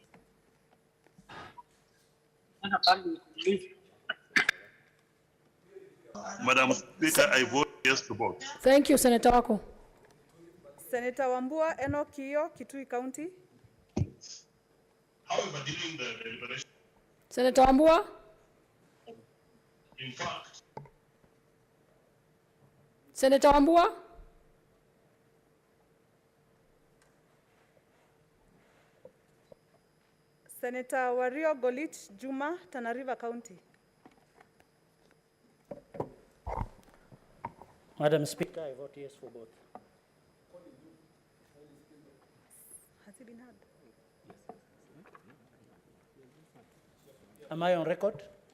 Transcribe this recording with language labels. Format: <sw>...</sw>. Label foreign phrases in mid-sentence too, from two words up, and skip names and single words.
<en>Madam Speaker, I vote yes to both. Thank you, Senator Wako. Senator Wambua Enoch Kio, Kitui County. However, during the deliberation, Senator Wambua. in fact, Senator Wambua. Senator Wario Golich Juma, Tana River County. Madam Speaker, I vote yes for both. Has he been heard? Am I on record?</en>